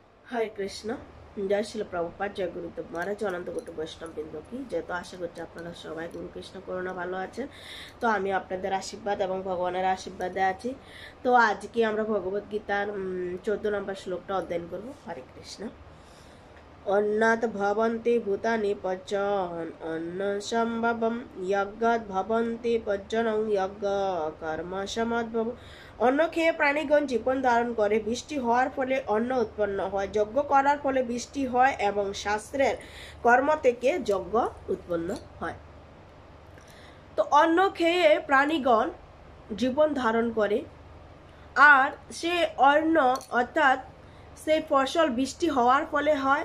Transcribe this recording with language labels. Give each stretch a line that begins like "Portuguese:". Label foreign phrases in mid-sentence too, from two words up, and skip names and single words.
Hindi: हरे कृष्ण जय शिल प्रभुपाद जय गुरुदेव महाराज अनंत कोटि वैष्णवबृंद की जय।
Bangla: তো আশা করছি আপনারা সবাই গুরু কৃষ্ণ করুণা ভালো আছেন। তো আমি আপনাদের আশীর্বাদ এবং ভগবানের আশীর্বাদে আছি। তো আজকে আমরা ভগবত গীতার 14 নম্বর শ্লোকটা অধ্যয়ন করব। হরে কৃষ্ণ।
Sanskrit: अन्नात् भवन्ति भूतानि पचन अन्न सम्भवं यज्ञात् भवन्ति पचनं यज्ञ कर्म समद्भव।
Bangla: অন্ন খেয়ে প্রাণীগণ জীবন ধারণ করে, বৃষ্টি হওয়ার ফলে অন্ন উৎপন্ন হয়, যজ্ঞ করার ফলে বৃষ্টি হয় এবং শাস্ত্রের কর্ম থেকে যজ্ঞ উৎপন্ন হয়। তো অন্ন খেয়ে প্রাণীগণ জীবন ধারণ করে, আর সে অন্ন অর্থাৎ সেই ফসল বৃষ্টি হওয়ার ফলে হয়।